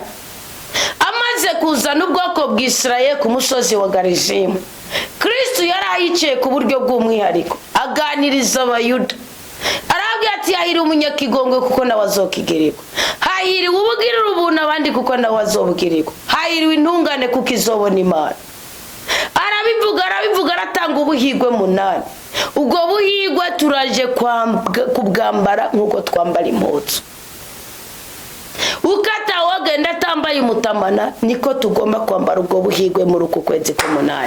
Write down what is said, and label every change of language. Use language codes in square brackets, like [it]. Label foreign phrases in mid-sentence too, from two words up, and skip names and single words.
[rn] Amaze kuzana ubwoko bw'Isirayeli ku musozi wa Garizimu, Kristo yari ayicaye ku buryo bw'umwihariko aganiriza abayuda. Arabwira ati hahiriwe umunyakigongwe kuko nawe azokigirirwa, hahiriwe ubugirira ubuntu abandi kuko nawe azobugirirwa, hahiriwe intungane kuko izobona Imana. Arabivuga aratanga ubuhigwe 8. ubwo buhigwe turaje kubwambara nk'uko twambara impuzu. Ukata wagenda atambaye umutamana niko tugomba kwambara ubwo buhigwe muri uku kwezi k'umunani.